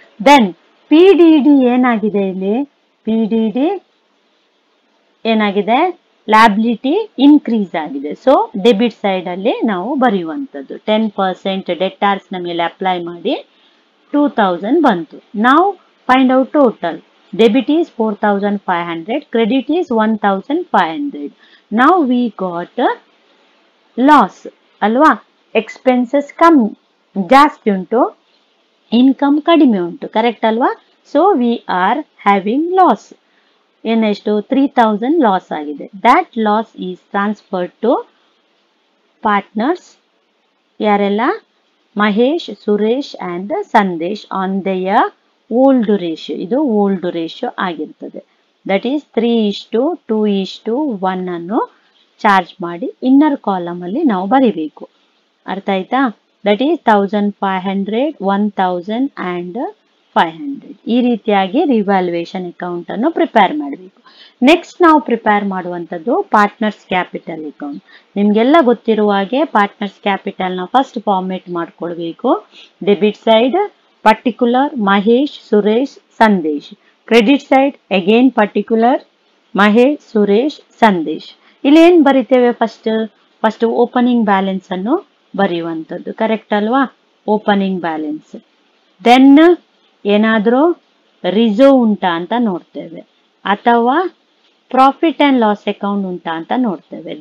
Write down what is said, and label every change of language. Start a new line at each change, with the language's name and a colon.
Kannada: Then PDD ಏನಾಗಿದೆ, ಇಲ್ಲಿ PDD ಏನಾಗಿದೆ, ಲ್ಯಾಬಿಲಿಟಿ ಇನ್ಕ್ರೀಸ್ ಆಗಿದೆ. ಸೊ ಡೆಬಿಟ್ ಸೈಡ್ ಅಲ್ಲಿ ನಾವು ಬರೆಯುವಂಥದ್ದು 10% ಡೆಟಾರ್ಸ್ ನ ಮೇಲೆ ಅಪ್ಲೈ ಮಾಡಿ 2,000 ಬಂತು. ನಾವು
English: find out total. Debit is 4,500, credit is 1,500. Now we got loss
Kannada: ಅಲ್ವಾ? ಎಕ್ಸ್ಪೆನ್ಸಸ್ ಕಮ್ಮಿ ಜಾಸ್ತಿ ಉಂಟು, ಇನ್ಕಮ್ ಕಡಿಮೆ ಉಂಟು, ಕರೆಕ್ಟ್ ಅಲ್ವಾ?
English: So we are having loss.
Kannada: ಏನೆಷ್ಟು, 3,000 loss ಆಗಿದೆ.
English: That loss is transferred to partners.
Kannada: ಯಾರೆಲ್ಲ?
English: Mahesh, Suresh and Sandesh on their old ratio.
Kannada: ಇದು ಓಲ್ಡ್ ರೇಷಿಯೋ ಆಗಿರ್ತದೆ.
English: that is 3:2:1
Kannada: ಅನ್ನು ಚಾರ್ಜ್ ಮಾಡಿ ಇನ್ನರ್ ಕಾಲಮ್ ಅಲ್ಲಿ ನಾವು ಬರಿಬೇಕು. ಅರ್ಥ ಆಯ್ತಾ?
English: That is 1,500, 1,000 and 500.
Kannada: ಈ ರೀತಿಯಾಗಿ ರಿವ್ಯಾಲ್ಯೂಯೇಷನ್ ಅಕೌಂಟ್ ಅನ್ನು ಪ್ರಿಪೇರ್ ಮಾಡಬೇಕು. ನೆಕ್ಸ್ಟ್ ನಾವು ಪ್ರಿಪೇರ್ ಮಾಡುವಂಥದ್ದು ಪಾರ್ಟ್ನರ್ಸ್ ಕ್ಯಾಪಿಟಲ್ ಅಕೌಂಟ್. ನಿಮ್ಗೆಲ್ಲ ಗೊತ್ತಿರುವ ಹಾಗೆ ಪಾರ್ಟ್ನರ್ಸ್ ಕ್ಯಾಪಿಟಲ್ ನ ಫಸ್ಟ್ ಫಾರ್ಮೇಟ್ ಮಾಡ್ಕೊಳ್ಬೇಕು.
English: Debit side particular Mahesh, Suresh, Sandesh. Credit side again particular Mahesh, Suresh, Sandesh.
Kannada: ಇಲ್ಲಿ ಏನ್ ಬರಿತೇವೆ, ಫಸ್ಟ್ ಓಪನಿಂಗ್ ಬ್ಯಾಲೆನ್ಸ್ ಅನ್ನು ಬರೆಯುವಂಥದ್ದು, ಕರೆಕ್ಟ್ ಅಲ್ವಾ? Opening balance. ದೆನ್ ಏನಾದ್ರೂ ರಿಸರ್ವ್ ಉಂಟಾ ಅಂತ ನೋಡ್ತೇವೆ, ಅಥವಾ ಪ್ರಾಫಿಟ್ ಅಂಡ್ ಲಾಸ್ ಅಕೌಂಟ್ ಉಂಟಾ ಅಂತ ನೋಡ್ತೇವೆ.